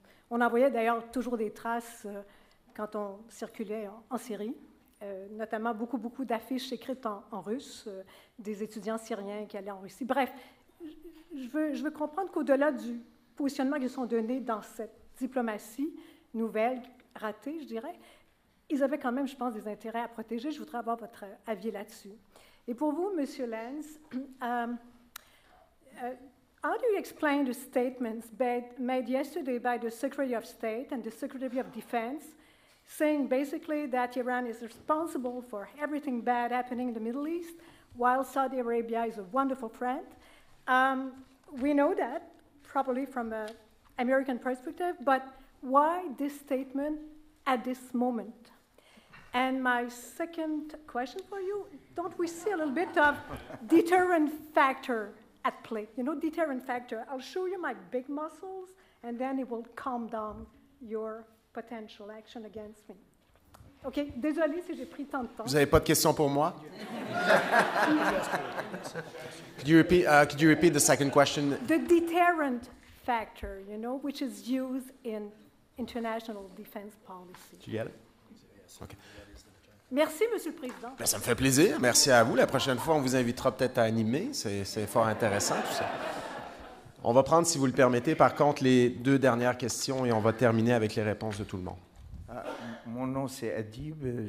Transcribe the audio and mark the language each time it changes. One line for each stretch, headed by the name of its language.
French: On envoyait d'ailleurs toujours des traces quand on circulait en Syrie, notamment beaucoup d'affiches écrites en russe, des étudiants syriens qui allaient en Russie. Bref, je veux comprendre qu'au-delà du positionnement qu'ils sont donnés dans cette diplomatie nouvelle, ratée, je dirais, ils avaient quand même, je pense, des intérêts à protéger. Je voudrais avoir votre avis là-dessus. Et pour vous, M.
English: Lenz, how do you explain the statements made yesterday by the Secretary of State and the Secretary of Defense, saying basically that Iran is responsible for everything bad happening in the Middle East, while Saudi Arabia is a wonderful friend? We know that, probably from an American perspective, but why this statement at this moment? And my second question for you, don't we see a little bit of deterrent factor at play? You know, deterrent factor. I'll show you my big muscles, and then it will calm down your potential action against me.
French: OK, désolé si j'ai pris tant de temps. Vous n'avez pas de questions pour moi?
English: Could you repeat the second question? The deterrent factor, you know, which is used in international defense policy. Did you get it? Okay.
French: Merci, Monsieur le Président. Bien, ça me fait plaisir. Merci à vous. La prochaine fois, on vous invitera peut-être à animer. C'est fort intéressant, tout ça. On va prendre, si vous le permettez, par contre, les deux dernières questions et on va terminer avec les réponses de tout le monde. Mon nom, c'est Adib.